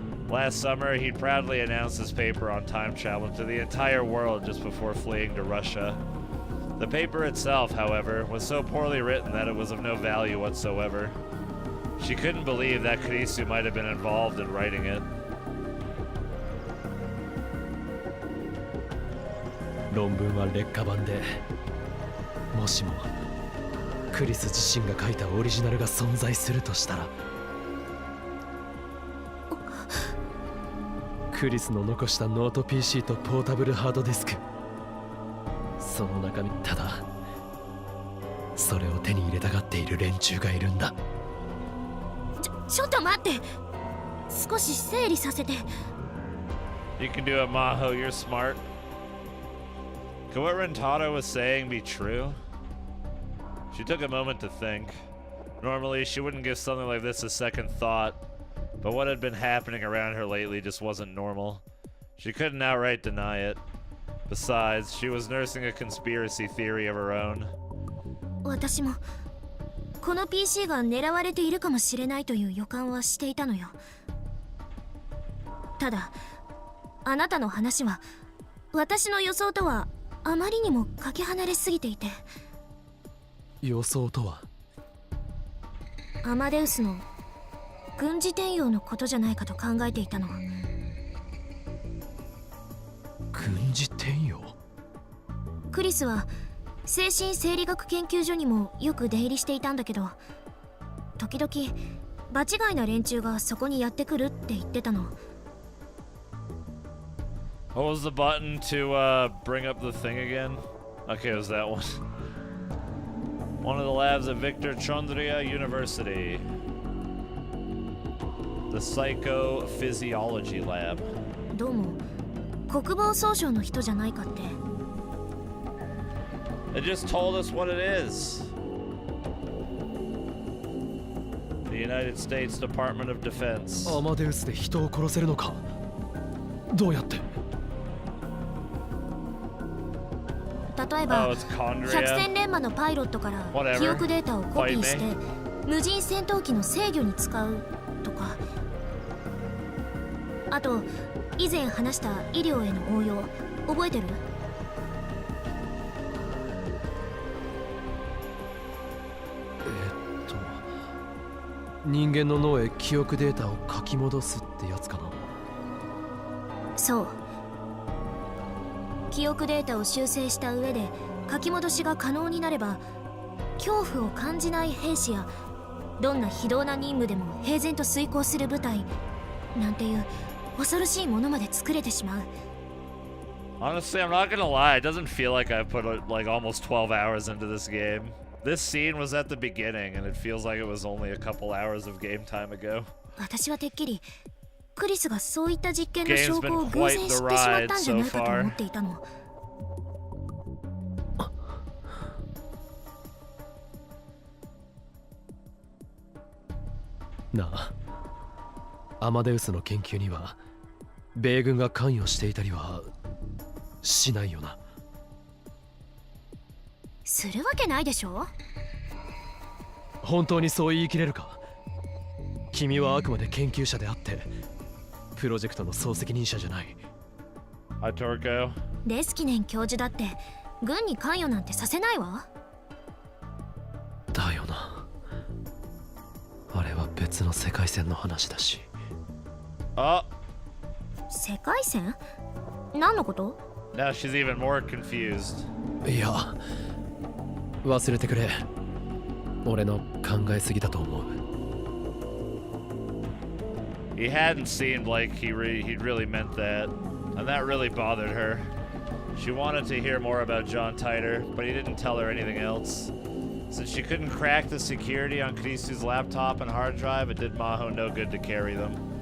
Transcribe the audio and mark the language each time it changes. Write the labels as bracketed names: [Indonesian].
[English] Last summer, he'd proudly announced his paper on time travel to the entire world just before fleeing to Russia. The paper itself, however, was so poorly written that it was of no value whatsoever. She couldn't believe that Kurisu might have been involved in writing it. [Japanese] 論文は劣化版で、もしもクリス自身が書いたオリジナルが存在するとしたら、クリスの残したノート PC とポータブルハードディスク、その中身、ただそれを手に入れたがっている連中がいるんだ。ちょっと待って、少し整理させて。 [English] You can do it, Maho. You're smart. Could what Rintarou was saying be true? She took a moment to think. Normally, she wouldn't give something like this a second thought, but what had been happening around her lately just wasn't normal. She couldn't outright deny it. Besides, she was nursing a conspiracy theory of her own. [Japanese] 私もこの PC が狙われているかもしれないという予感はしていたのよ。ただ、あなたの話は私の予想とはあまりにもかけ離れすぎていて。予想とは？アマデウスの軍事転用のことじゃないかと考えていたの。軍事転用？クリスは精神生理学研究所にもよく出入りしていたんだけど、時々場違いな連中がそこにやってくるって言ってたの。 [English] What was the button to bring up the thing again? Okay, it was that one. One of the labs at Victor Chandria University. The Psychophysiology Lab. [Japanese] どうも国防総省の人じゃないかって。 [English] It just told us what it is. The United States Department of Defense. [Japanese] アマデウスで人を殺せるのか？どうやって？例えば、 [English] it's Condria. [Japanese] 百戦錬磨のパイロットから [English] Whatever. [Japanese] 記憶データをコピーして [English] Fight [Japanese] 無人戦闘機の制御に使うとか。あと以前話した医療への応用覚えてる？人間の脳へ記憶データを書き戻すってやつかな。そう。記憶データを修正した上で書き戻しが可能になれば、恐怖を感じない兵士やどんな非道な任務でも平然と遂行する部隊なんていう恐ろしいものまで作れてしまう。 [English] Honestly, I'm not gonna lie. It doesn't feel like I put like almost 12 hours into this game. This scene was at the beginning, and it feels like it was only a couple hours of game time ago. [Japanese] 私はてっきりクリスがそういった実験の証拠を偶然知ってしまったんじゃないかと思っていたの。なあ、アマデウスの研究には米軍が関与していたりはしないよな。するわけないでしょ。本当にそう言い切れるか？君はあくまで研究者であってプロジェクトの総責任者じゃない。 [English] Hi, Torko. [Japanese] レスキネン教授だって軍に関与なんてさせないわ。だよな。あれは別の世界線の話だし。 [English] Oh, [Japanese] 世界線？何のこと？ [English] now she's even more confused. [Japanese] いや、忘れてくれ。俺の考えすぎだと思う。 [English] He hadn't seemed like he'd really meant that, and that really bothered her. She wanted to hear more about John Titer, but he didn't tell her anything else. Since she couldn't crack the security on Kurisu's laptop and hard drive, it did Maho no good to carry them.